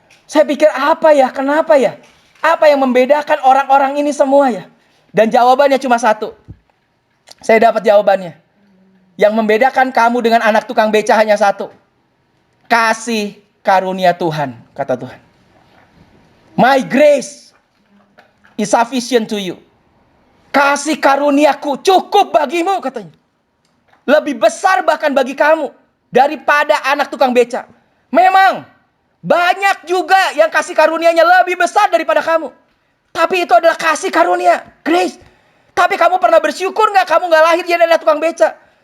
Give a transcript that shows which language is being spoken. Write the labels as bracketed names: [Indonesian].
[Indonesian] Saya pikir apa ya? Kenapa ya? Apa yang membedakan orang-orang ini semua ya? Dan jawabannya cuma satu. Saya dapat jawabannya. Yang membedakan kamu dengan anak tukang beca hanya satu. Kasih karunia Tuhan, kata Tuhan. [English] My grace is sufficient to you. [Indonesian] Kasih karuniaku cukup bagimu, katanya. Lebih besar bahkan bagi kamu daripada anak tukang beca. Memang banyak juga yang kasih karunianya lebih besar daripada kamu. Tapi itu adalah kasih karunia, grace. Tapi kamu pernah bersyukur nggak kamu nggak lahir jadi anak tukang beca?